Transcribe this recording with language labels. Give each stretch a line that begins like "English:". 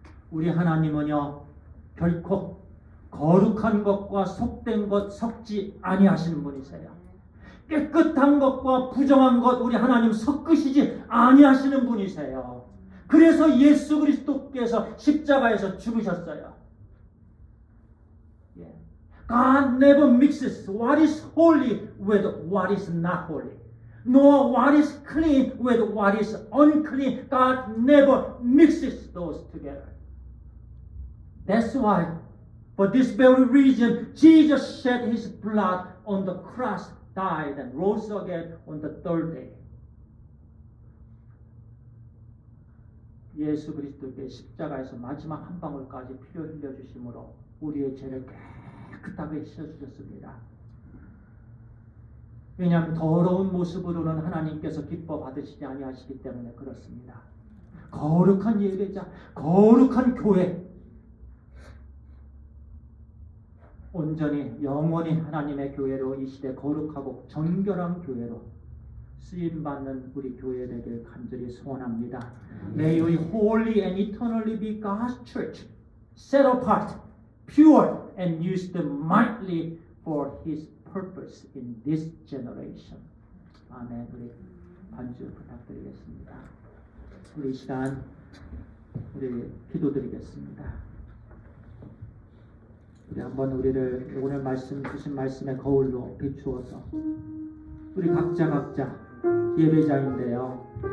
Korean: 우리 하나님은요, 결코 거룩한 것과 속된 것 섞지 아니하시는 분이세요. 깨끗한 것과 부정한 것 우리 하나님 섞으시지 아니하시는 분이세요. 그래서 예수 그리스도께서 십자가에서 죽으셨어요.
English: God never mixes what is holy with what is not holy. Nor what is clean with what is unclean. God never mixes those together. That's why, for this very reason, Jesus shed His blood on the cross, died and rose again on the third day.
Korean: 예수 그리스도께 십자가에서 마지막 한 방울까지 피를 흘려주심으로 우리의 죄를 깨끗하게 씻어주셨습니다. 왜냐하면 더러운 모습으로는 하나님께서 기뻐 받으시지 아니하시기 때문에 그렇습니다. 거룩한 예배자, 거룩한 교회, 온전히 영원히 하나님의 교회로 이 시대 거룩하고 정결한 교회로 쓰임받는 우리 교회 되길 간절히 소원합니다.
English: May we wholly and eternally be God's church, set apart, pure, and used mightily for His purpose in this generation.
Korean: 아멘. 우리 반주 부탁드리겠습니다. 우리 이 시간 우리 기도드리겠습니다. 우리 한번 우리를 오늘 말씀 주신 말씀의 거울로 비추어서 우리 각자 예배자인데요.